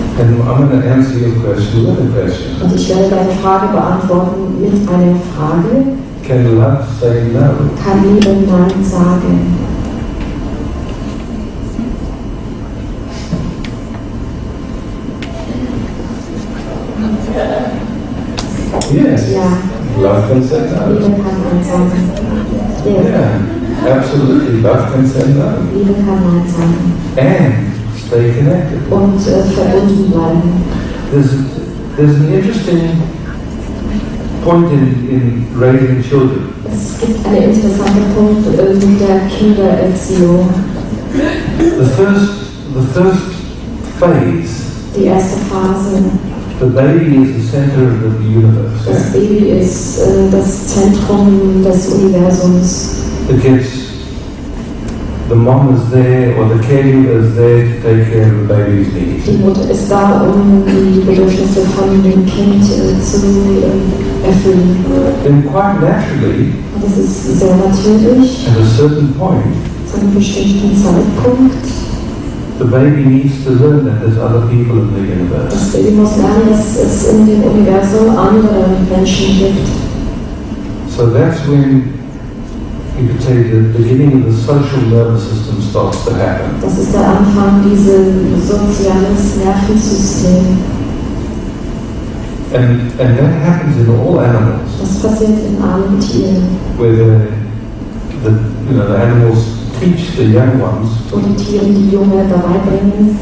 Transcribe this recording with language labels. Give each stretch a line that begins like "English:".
English: And I'm going to answer your question with a question.
German: Und ich werde deine Frage beantworten mit einer Frage.
English: Can love say no?
German: Kann Liebe Nein sagen?
English: Yes.
German: Ja.
English: Love can say no.
German: Liebe kann Nein sagen.
English: Yes. Yeah, absolutely. Love can say no.
German: Liebe kann Nein sagen.
English: And stay connected.
German: Und verbunden bleiben.
English: There's an interesting point in raising children.
German: Es gibt einen interessanten Punkt mit der Kindererziehung.
English: The first phase,
German: Die erste Phase.
English: the baby is the center of the universe.
German: Das Baby ist das Zentrum des Universums.
English: The mom is there, or the caregiver is there to take care of the baby's needs.
German: Die Mutter ist da, die Bedürfnisse von dem Kind zu erfüllen.
English: Then quite naturally,
German: Und das ist sehr natürlich,
English: at a certain point,
German: zu einem bestimmten Zeitpunkt.
English: the baby needs to learn that there's other people in the universe.
German: Das Baby muss lernen, dass es in dem Universum andere Menschen gibt.
English: So that's when you could say the beginning of the social nervous system starts to happen.
German: Das ist der Anfang dieses soziales Nervensystem.
English: And that happens in all animals,
German: Das passiert in allen Tieren,
English: where the animals teach the young ones
German: wo die Tiere die Junge dabei bringen,